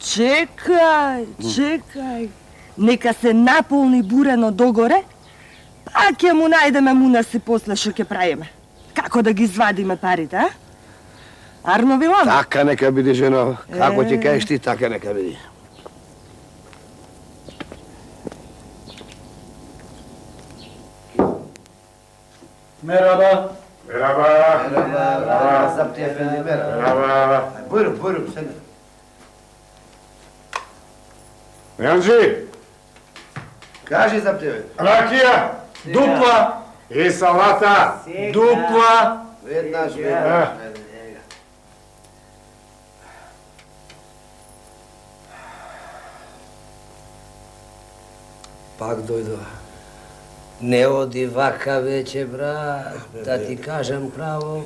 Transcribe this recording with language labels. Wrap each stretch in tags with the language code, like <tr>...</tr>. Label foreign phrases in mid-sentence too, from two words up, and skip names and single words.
<mk>Чекај. Нека се наполни бурено догоре, па ќе му најдеме мунаси после шо ќе правиме. Како да ги извадиме парите, а? Арно билам? Така нека биде, жено. Како ќе кажеш ти, така нека биде.</mk> <tr>Merhaba. Zapti efendi, merhaba. Buyurun, sen de. Janži,</tr> <mk>Кажи, Запти, бе. rakija, dupla i salata, dupla. Веднаш, Пак дојдо. Не оди вака веќе, брат, да ти кажам право.</mk>